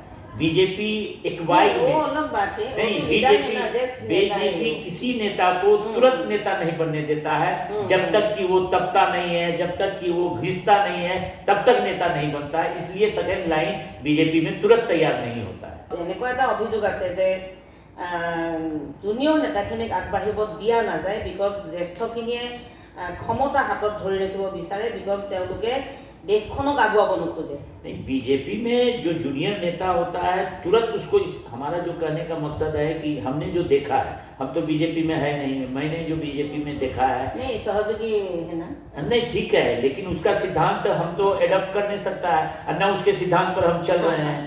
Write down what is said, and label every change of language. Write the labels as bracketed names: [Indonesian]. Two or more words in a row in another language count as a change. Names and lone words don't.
[Hindi] बीजेपी एक वाई वो अलग बात है, नहीं, वो लीडर है ना, जैसे नेता है बीजेपी वो। किसी नेता को तुरंत नेता नहीं बनने देता है। जब तक कि वो तपता नहीं है, जब तक कि वो घिसता नहीं है, तब तक नेता नहीं बनता है। इसलिए [English] second line [Hindi] बीजेपी में तुरंत तैयार नहीं होता है। [Assamese] এনেকুৱা এটা অভিযোগ আছে যে জুনিয়ৰ নেতাখিনিক আগবাঢ়িব দিয়া নাযায় বিকজ জ্যেষ্ঠখিনিয়ে ক্ষমতা হাতত ধৰি ৰাখিব বিচাৰে, বিকজ তেওঁলোকে দেশখনক আগুৱাব নোখোজে। [Hindi] नहीं, बीजेपी में जो जूनियर नेता होता है तुरंत उसको हमारा जो कहने का मकसद है कि हमने जो देखा है, हम तो बीजेपी में है नहीं, मैंने जो बीजेपी में देखा है नहीं, सहयोगी है ना। नहीं, ठीक है, लेकिन उसका सिद्धांत हम तो एडॉप्ट कर नहीं सकता है और न उसके सिद्धांत पर हम चल रहे हैं।